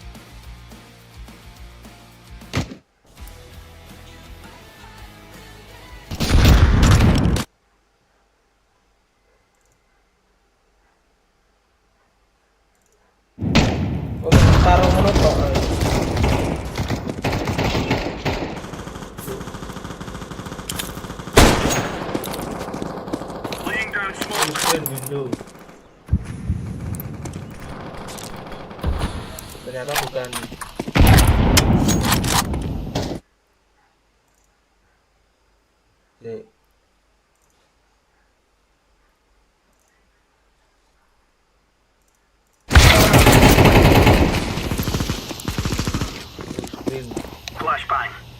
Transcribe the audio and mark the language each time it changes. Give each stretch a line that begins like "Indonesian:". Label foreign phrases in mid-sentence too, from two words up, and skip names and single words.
Javanese: Sarung ngono kok.
English: Laying down smoke window.
Indonesian: Ternyata bukan. Oke.
English: Flashbang.